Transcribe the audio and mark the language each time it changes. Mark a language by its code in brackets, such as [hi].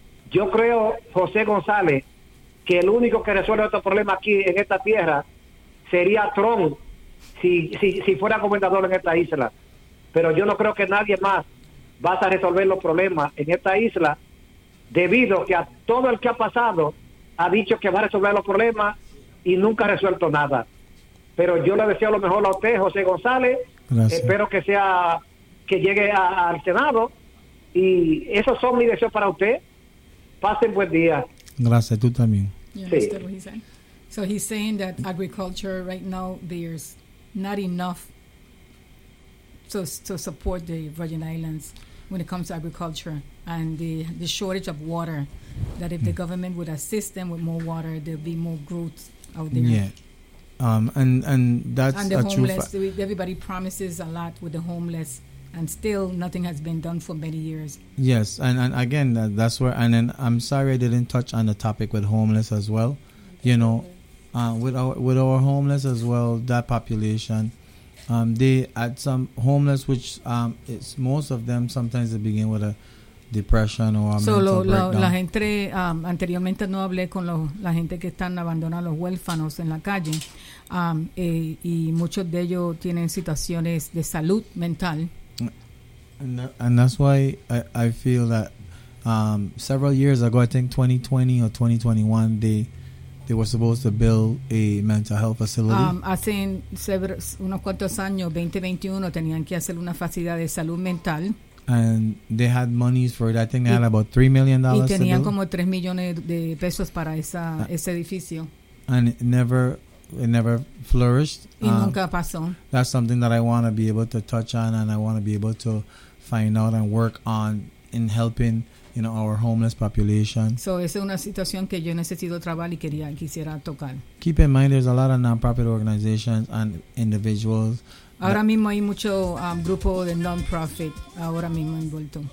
[es] Yo creo, José González, que el único que resuelve estos problemas aquí en esta tierra sería Trump si fuera gobernador en esta isla, pero yo no creo que nadie más va a resolver los problemas en esta isla, debido que a todo el que ha pasado ha dicho que va a resolver los problemas y nunca ha resuelto nada. Pero yo le deseo lo mejor a usted, José González. Gracias. Espero que sea que llegue al Senado, y esos son mis deseos para usted. Pasen buen día. Gracias, tú también. [en] Yeah, that's what he said. So he's saying that agriculture right now, there's not enough to support the Virgin Islands when it comes to agriculture, and the shortage of water, that if the government would assist them with more water, there'll be more growth out there. Yeah. And that's and the homeless, everybody promises a lot with the homeless, and still nothing has been done for many years. Yes, and again, that's where, and then I'm sorry I didn't touch on the topic with homeless as well. You know, with our homeless as well, that population, they had some homeless, which it's most of them, sometimes they begin with a depression or a mental breakdown. [es] So, la gente, anteriormente no hablé con la gente que están abandonados, los huérfanos en la calle, y muchos de ellos tienen situaciones de salud mental. [en] And that's why I feel that Several years ago, I think 2020 or 2021, they were supposed to build a mental health facility. [es] Hace unos cuantos años, 2021, tenían que hacer una facilidad de salud mental. [en] And they had monies for it. I think they had about $3 million. [es] Y tenían como 3 millones de pesos para esa, ese edificio. [en] And it never flourished. [es] Y nunca pasó. [en] That's something that I want to be able to touch on, and I want to be able to find out and work on in helping, you know, our homeless population. [es] So, esa es una situación que yo necesito trabajar y quería, quisiera tocar. [en] Keep in mind, there's a lot of non-profit organizations and individuals. [es] Ahora mismo hay mucho grupo de non-profit ahora mismo envuelto.